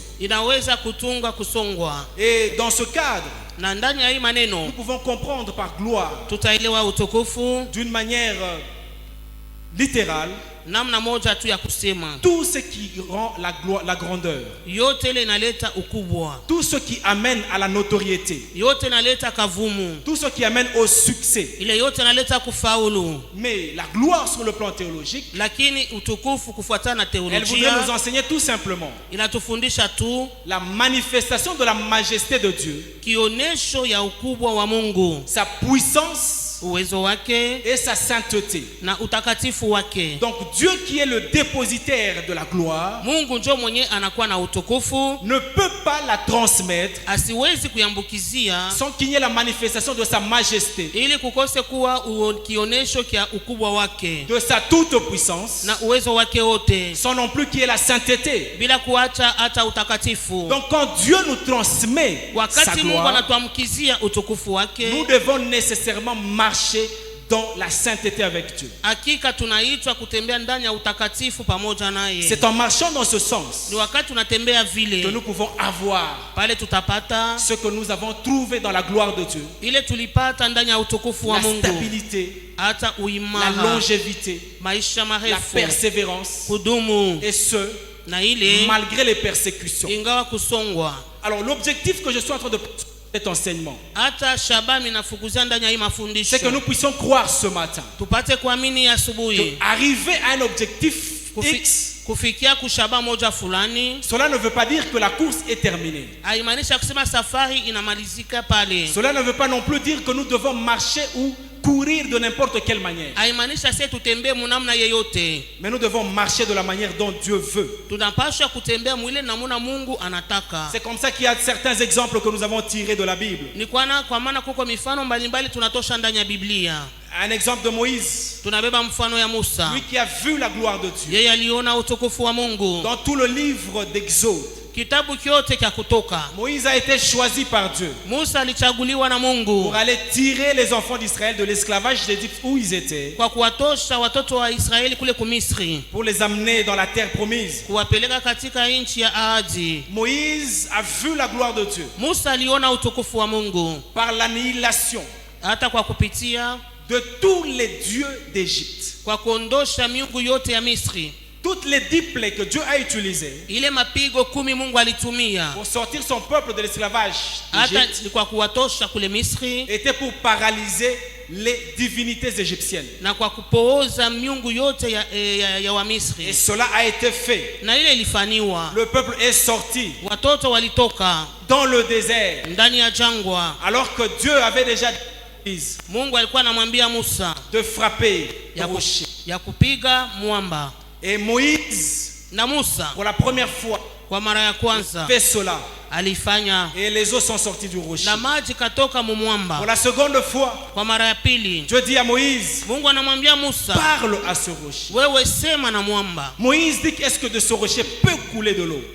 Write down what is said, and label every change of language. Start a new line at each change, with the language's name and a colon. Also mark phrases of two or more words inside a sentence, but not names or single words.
French: Et dans ce cadre, nous pouvons comprendre par gloire, d'une manière littérale, tout ce qui rend la grandeur, tout ce qui amène à la notoriété, tout ce qui amène au succès. Mais la gloire sur le plan théologique, elle voudrait nous enseigner tout simplement la manifestation de la majesté de Dieu, sa puissance
Swahili: uwezo wake
French: et sa sainteté.
Swahili: na utakatifu wake.
French: Donc Dieu qui est le dépositaire de la gloire
Swahili: Mungu ndio mwenye anakuwa na utukufu,
French: ne peut pas la transmettre
Swahili: asiwezi kuyambukizia
French: sans qu'il y ait la manifestation de sa majesté,
Swahili: ili kukose kuwa kionesho kia ukubwa wake
French: de sa toute puissance,
Swahili: na uwezo wake wote,
French: sans non plus qu'il y ait la sainteté.
Swahili: bila kuacha hata utakatifu.
French: Donc quand Dieu nous transmet sa
Swahili: Wakati Mungu
French: gloire,
Swahili: anatuamkizia utukufu
French: nous
Swahili: wake,
French: devons nécessairement marcher dans la sainteté avec Dieu.
Swahili: hakika tunaitwa kutembea ndani ya utakatifu pamoja naye.
French: C'est en marchant dans ce sens
Swahili: Ni wakati tunatembea
French: que
Swahili: vile
French: nous pouvons avoir
Swahili: pale tutapata
French: ce que nous avons trouvé dans la gloire de Dieu:
Swahili: ile tulipata ndani ya utukufu wa
French: la
Swahili: Mungu,
French: stabilité,
Swahili: hata
French: la
Swahili: uimara,
French: longévité,
Swahili: maisha
French: la
Swahili: marefu,
French: persévérance,
Swahili: kudumu,
French: et ce,
Swahili: na ile
French: malgré les persécutions.
Swahili: ingawa kusongwa.
French: Alors l'objectif que je suis en train de cet enseignement,
Swahili: Hata shabami nafukuzia ndani ya hii mafundisho,
French: c'est que nous puissions croire ce matin
Swahili: tupate kuamini asubuhi
French: arriver à un objectif X.
Swahili: kufikia kushaba moja fulani.
French: Cela ne veut pas dire que la course est terminée.
Swahili: Haimaanisha kusema safari inamalizika pale.
French: Cela ne veut pas non plus dire que nous devons marcher ou courir de n'importe quelle manière.
Swahili: Haimaanisha sisi tutembee munamna yeyote.
French: Mais nous devons marcher de la manière dont Dieu veut.
Swahili: Tunapaswa kutembea mwile namuna Mungu anataka.
French: C'est comme ça qu'il y a certains exemples que nous avons tirés de la Bible.
Swahili: Ni kwa maana kuko mifano mbalimbali tunatosha ndani ya Biblia.
French: Un exemple de Moïse,
Swahili: Tunabeba mfano ya Musa.
French: lui qui a vu la gloire de Dieu.
Swahili: Yeye aliona utukufu wa Mungu.
French: Dans tout le livre d'Exode,
Swahili: Kitabu kyote cha Kutoka,
French: Moïse a été choisi par Dieu
Swahili: Musa alichaguliwa na Mungu
French: pour aller tirer les enfants d'Israël de l'esclavage d'Égypte où ils étaient,
Swahili: kwa kuwatosha watoto wa Israeli kule kumisri,
French: pour les amener dans la terre promise.
Swahili: kuwapeleka katika nchi ya ahadi.
French: Moïse a vu la gloire de Dieu
Swahili: Musa aliona utukufu wa Mungu
French: par l'annihilation
Swahili: hata kwa kupitia
French: de tous les dieux d'Égypte.
Swahili: kwa kuondosha miungu yote ya Misri.
French: Toutes les 10 plaies que Dieu a utilisées
Swahili: Ile mapigo 10 Mungu alitumia
French: pour sortir son peuple de l'esclavage
Swahili: hata
French: d'Égypte
Swahili: ni kwa kuwatosha kule Misri
French: étaient pour paralyser les divinités égyptiennes.
Swahili: na kwa kupooza miungu yote ya
French: Et
Swahili: Wamisri,
French: cela a été fait.
Swahili: na ile ilifaniwa.
French: Le peuple est sorti
Swahili: Watoto walitoka
French: dans le désert
Swahili: ndani ya jangwa.
French: alors que Dieu avait déjà dit
Swahili: Mungu alikuwa anamwambia Musa
French: de frapper le
Swahili: ya
French: rocher.
Swahili: kupiga mwamba,
French: Et Moïse,
Swahili: na Musa
French: pour la première fois,
Swahili: kwa mara ya kwanza
French: fait cela.
Swahili: alifanya,
French: Et les eaux sont sorties du rocher.
Swahili: na maji katoka mu
French: Pour
Swahili: mwamba.
French: la seconde fois,
Swahili: Kwa mara ya pili
French: Dieu dit à Moïse,
Swahili: Mungu anamwambia Musa,
French: parle à ce rocher.
Swahili: wewe sema na mwamba.
French: Moïse dit, est-ce que de ce rocher peut couler de l'eau?